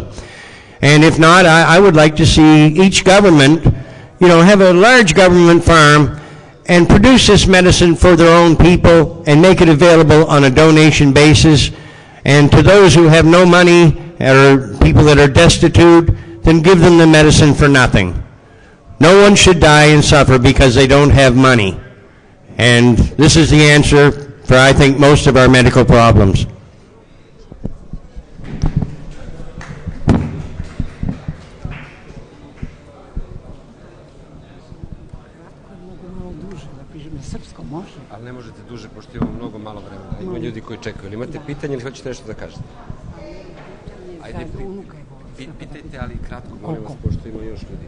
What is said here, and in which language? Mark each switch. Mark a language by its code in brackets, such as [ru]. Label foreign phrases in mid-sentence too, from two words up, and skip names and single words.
[en] And if not, I would like to see each government, you know, have a large government farm and produce this medicine for their own people and make it available on a donation basis. And to those who have no money or people that are destitute, then give them the medicine for nothing. No one should die and suffer because they don't have money. And this is the answer for, I think, most of our medical problems. [sr] Ali ne možete duže, pošto imamo mnogo malo vremena. Ima ljudi koji čekaju. Ali imate pitanje ili hoćete nešto da kažete? Ajde, pitajte, ali kratko, molim vas, pošto ima još ljudi.